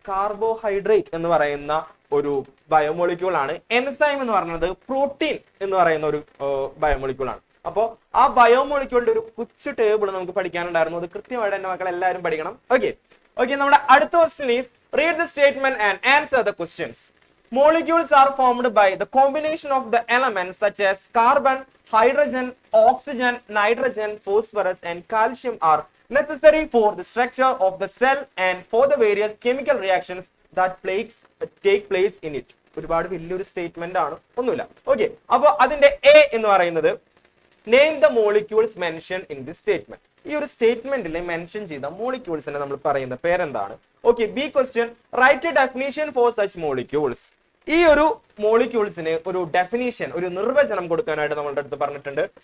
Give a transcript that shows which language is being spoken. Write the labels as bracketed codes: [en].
[ml] Carbohydrate എന്ന് പറയുന്ന ഒരു ബയോമോളിക്യൂൾ ആണ്. എൻസൈം എന്ന് പറയുന്നത് പ്രോട്ടീൻ എന്ന് പറയുന്ന ഒരു ബയോമോളിക്യൂൾ ആണ്. അപ്പോൾ ആ ബയോമോളിക്യൂളിന്റെ ഒരു കൊച്ചു ടേബിൾ നമുക്ക് പഠിക്കാനുണ്ടായിരുന്നു. അത് കൃത്യമായിട്ട് എന്റെ മക്കൾ എല്ലാവരും പഠിക്കണം. [en] okay, [ml] നമ്മുടെ അടുത്ത [en] Question is read the statement and answer the questions. Molecules are formed by the combination of the elements such as carbon, hydrogen, oxygen, nitrogen, phosphorus and calcium are necessary for the structure of the cell and for the various chemical reactions that take place in it. [ml] ഒരുപാട് വലിയൊരു statement ആണ്, ഒന്നുമില്ല. Okay, അപ്പൊ അതിന്റെ A എന്ന് പറയുന്നത് [en] Name the molecules mention in the statement. [ml] ഈ ഒരു സ്റ്റേറ്റ്മെന്റിൽ മെൻഷൻ ചെയ്ത മോളിക്യൂൾസിനെ നമ്മൾ പറയുന്ന പേരെന്താണ്? [en] Okay, B question write a definition for such molecules. [ml] ഈ ഒരു മോളിക്യൂൾസിന് ഒരു ഡെഫിനിഷൻ, ഒരു നിർവചനം കൊടുക്കാനായിട്ട് നമ്മളുടെ അടുത്ത് പറഞ്ഞിട്ടുണ്ട്.